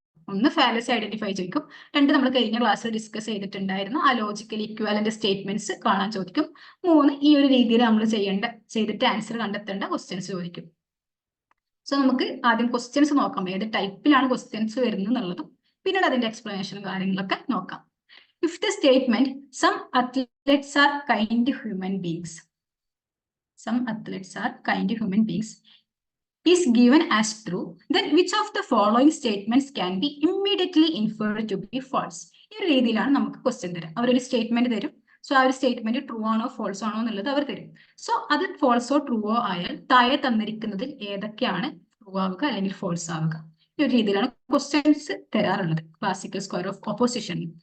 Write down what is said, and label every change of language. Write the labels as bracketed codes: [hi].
[ml] ഒന്ന് fallacy identify ചോദിക്കും, 2 നമ്മൾ കഴിഞ്ഞ ക്ലാസ്സിൽ ഡിസ്കസ് ചെയ്തിട്ടുണ്ടായിരുന്നു ആ ലോജിക്കൽ ഇക്വാലന്റ് സ്റ്റേറ്റ്മെന്റ്സ് കാണാൻ ചോദിക്കും, 3 ഈ ഒരു രീതിയിൽ നമ്മൾ ചെയ്തിട്ട് ആൻസർ കണ്ടെത്തേണ്ട ക്വസ്റ്റ്യൻസ് ചോദിക്കും. സോ നമുക്ക് ആദ്യം ക്വസ്റ്റ്യൻസ് നോക്കാം, ഏത് ടൈപ്പിലാണ് ക്വസ്റ്റ്യൻസ് വരുന്നത് എന്നുള്ളതും പിന്നീട് അതിന്റെ എക്സ്പ്ലനേഷനും കാര്യങ്ങളൊക്കെ നോക്കാം. [en] If the statement some athletes are kind human beings, some athletes are kind human beings is given as true, then which of the following statements can be immediately inferred to be false? [ml] ഈ ഒരു രീതിയിലാണ് നമുക്ക് question തരാം. അവരൊരു statement തരും, so ആ ഒരു statement true ആണോ ഫോൾസ് ആണോ എന്നുള്ളത് അവർ തരും. സോ അത് ഫോൾസോ ട്രൂവോ ആയാൽ താഴെ തന്നിരിക്കുന്നതിൽ ഏതൊക്കെയാണ് ട്രൂ ആവുക അല്ലെങ്കിൽ ഫോൾസ് ആവുക, ഈ ഒരു രീതിയിലാണ് questions തരാറുള്ളത് classical square of opposition.